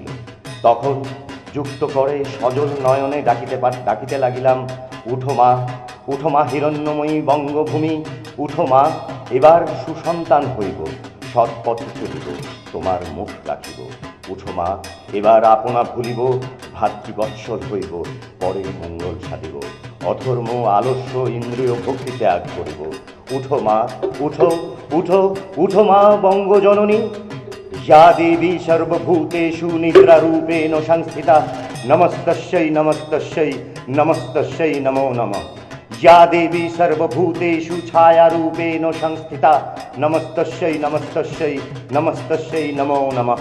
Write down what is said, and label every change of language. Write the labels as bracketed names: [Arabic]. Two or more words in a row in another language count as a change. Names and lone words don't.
[Bangla] তখন যুক্ত করে সজল নয়নে ডাকিতে লাগিলাম, উঠো মা, উঠো মা হিরণ্যময়ী বঙ্গভূমি, উঠো মা, এবার সুসন্তান হইব, সৎপথে চলিব, তোমার মুখ রাখিব। উঠো মা, এবার আপনা ভুলিব, ভাতৃবৎসল হইব, পরের মঙ্গল সাধিব, অধর্ম আলস্য ইন্দ্রিয় ভক্তি ত্যাগ করিব। উঠো মা, উঠো, উঠো, উঠো মা বঙ্গজননী, [Sanskrit] या देवी सर्वभूतेषु निद्रारूपेण संस्थिता, नमस्तस्यै नमस्तस्यै नमस्तस्यै नमो नमः। या देवी सर्वभूतेषु छायारूपेण संस्थिता, नमस्तस्यै नमस्तस्यै नमस्तस्यै नमो नमः।